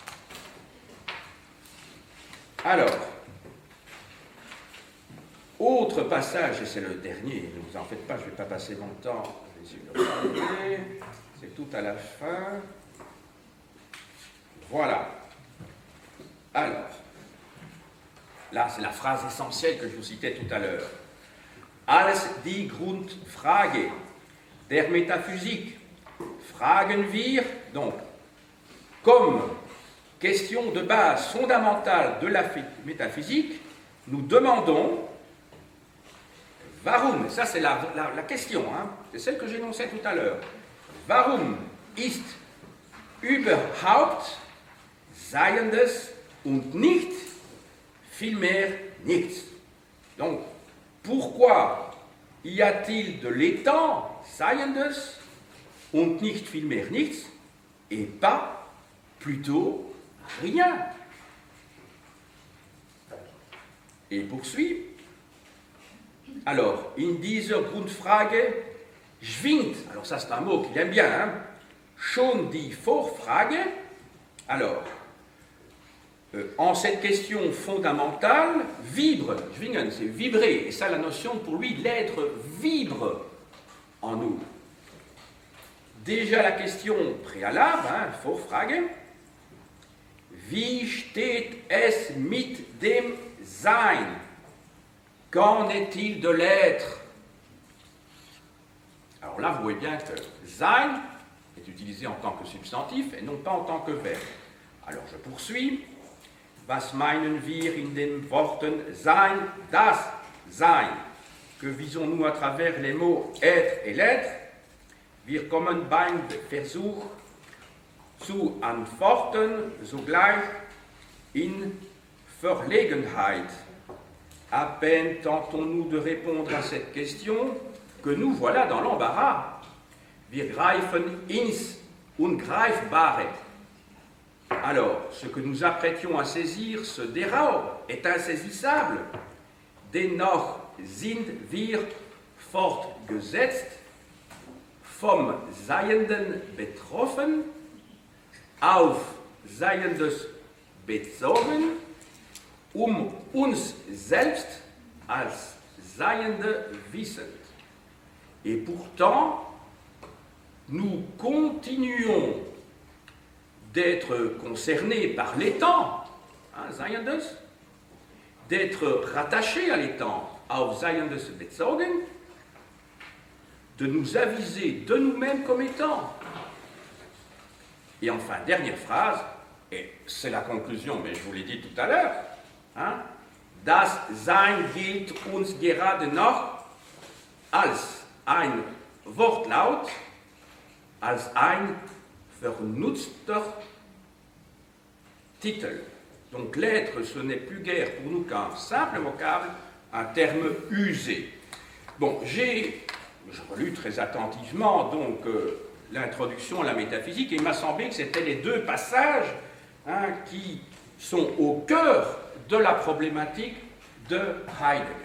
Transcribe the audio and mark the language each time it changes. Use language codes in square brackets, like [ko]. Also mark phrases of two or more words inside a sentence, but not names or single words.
[fr] Alors, autre passage, et c'est le dernier, ne vous en faites pas, je ne vais pas passer mon temps, je vais essayer de le regarder. C'est tout à la fin. Voilà. Alors, là, c'est la phrase essentielle que je vous citais tout à l'heure. [de] Als die Grundfrage der Metaphysik fragen wir, [fr] donc, comme question de base fondamentale de la métaphysique, nous demandons, warum, ça c'est la question, hein, c'est celle que j'énonçais tout à l'heure, [de] warum ist überhaupt Seiendes und nicht vielmehr nichts. [fr] Donc, pourquoi y a-t-il de l'étant, [de] Seiendes, und nicht vielmehr nichts, [fr] et pas plutôt rien? Et il poursuit. Alors, [de] in dieser Grundfrage schwingt, [fr] alors ça c'est un mot qu'il aime bien, hein, [de] schon die Vorfrage. [fr] Alors, en cette question fondamentale, vibre, schwingen, c'est vibrer, et ça la notion pour lui, l'être vibre en nous. Déjà la question préalable, hein, [de] Vorfrage, wie steht es mit dem Sein? [fr] Qu'en est-il de l'être? Alors là, vous voyez bien que Sein est utilisé en tant que substantif et non pas en tant que verbe. Alors je poursuis. [de] Was meinen wir in den Worten sein, das Sein? [fr] Que visons-nous à travers les mots être et l'être? [de] Wir kommen beim Versuch zu antworten sogleich in Verlegenheit. [fr] À peine tentons-nous de répondre à cette question que nous voilà dans l'embarras. [de] Wir greifen ins Ungreifbare. [fr] Alors, ce que nous apprêtions à saisir se dérobe, est insaisissable. [de] Dennoch sind wir fortgesetzt, vom Seienden betroffen, auf Seiendes bezogen, uns selbst als Seiende wissend. [fr] Et pourtant, nous continuons d'être concernés par l'étang, hein, Seiendes, d'être rattachés à l'étang, [de] auf Seiendes bezogen, [fr] de nous aviser de nous-mêmes comme étant. Et enfin, dernière phrase, et c'est la conclusion, mais je vous l'ai dit tout à l'heure, hein, [de] das Sein gilt uns gerade noch als ein Wortlaut, als ein vernutzter Titel. [fr] Donc l'être, ce n'est plus guère pour nous qu'un simple vocable, un terme usé. Bon, je relus très attentivement donc l'introduction à la métaphysique et il m'a semblé que c'était les deux passages, hein, qui sont au cœur de la problématique de Heidegger.